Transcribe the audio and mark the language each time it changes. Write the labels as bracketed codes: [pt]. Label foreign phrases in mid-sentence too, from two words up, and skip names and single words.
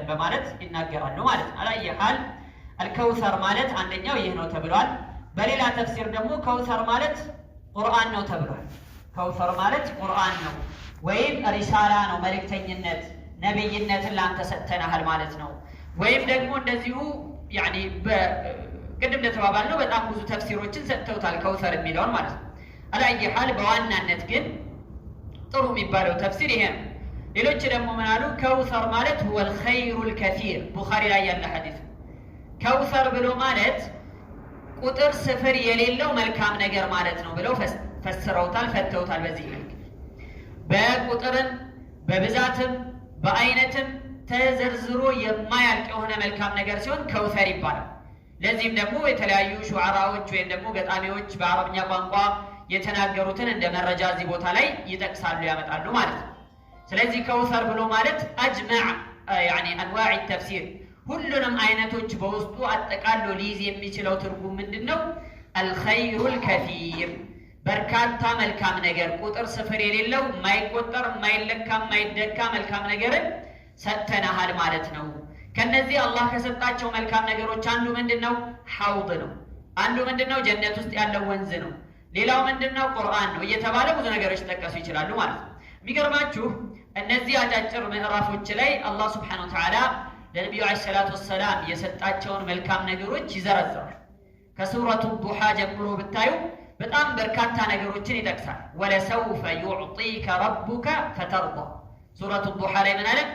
[am] በማለት ይናገራሉ ማለት ነው። አላየሃል አልከውሰር ማለት አንደኛው ይህ ነው ተብሏል። በሌላ ተፍሲር ደግሞ ከውሰር ማለት ቁርአን ነው ተብሏል። ከውሰር ማለት ቁርአን ነው ወይም ሪሳላ ነው፣ መልእክተኝነት ነብይነትን ላንተ ሰጥተናል ማለት ነው። ወይም ደግሞ እንደዚሁ ያኒ በቅድም እንደተባባልነው በጣም ብዙ ተፍሲሮችን ሰጥተውታል ከውሰር የሚለውን ማለት ነው። አላየሃል በዋናነት ግን ጥሩ የሚባለው ተፍሲር ይሄ ነው። ሌሎች ደግሞ ምን አሉ? ከውሰር ማለት [ar] هو الخير الكثير [am] ቡኻሪ ላይ ያለ ሐዲስ ከውሰር ብሎ ማለት ቁጥር ስፍር የሌለው መልካም ነገር ማለት ነው ብለው ፈስረውታል፣ ፈተውታል። በዚህ መልክ በቁጥርም በብዛትም በአይነትም ተዘርዝሮ የማያልቅ የሆነ መልካም ነገር ሲሆን ከውሰር ይባላል። ለዚህም ደግሞ የተለያዩ ሹዓራዎች ወይም ደግሞ ገጣሚዎች በአረብኛ ቋንቋ የተናገሩትን እንደ መረጃ እዚህ ቦታ ላይ ይጠቅሳሉ፣ ያመጣሉ ማለት ነው። ስለዚህ ከውሰር ብሎ ማለት [ar] أجمع يعني انواع التفسير [am] ሁሉንም አይነቶች በውስጡ አጠቃሎ ሊይዝ የሚችለው ትርጉም ምንድነው? [ar] الخير الكثير [am] በርካታ መልካም ነገር ቁጥር ስፍር የሌለው ማይቆጠር ማይለካ ማይደካ መልካም ነገር ሰጥተናል ማለት ነው። ከነዚህ አላህ ከሰጣቸው መልካም ነገሮች አንዱ ምንድነው? ሐውድ ነው። አንዱ ምንድነው? ጀነት ውስጥ ያለው ወንዝ ነው። ሌላው ምንድነው? ቁርአን ነው እየተባለ ብዙ ነገሮች ተጠቀሱ ይችላሉ ማለት ነው። የሚገርማችሁ እነዚህ አጫጭር ምዕራፎች ላይ አላህ [ar] سبحانه وتعالى [am] ለነብዩ [ar] عليه الصلاة والسلام [am] የሰጣቸውን መልካም ነገሮች ይዘረዝራል። ከሱረቱ ዱሃ ጀምሮ ብታዩ በጣም በርካታ ነገሮችን ይጠቅሳል። [ar] ولسوف يعطيك ربك فترضى [am] ሱረቱ ዱሃ ላይ ምን አለ?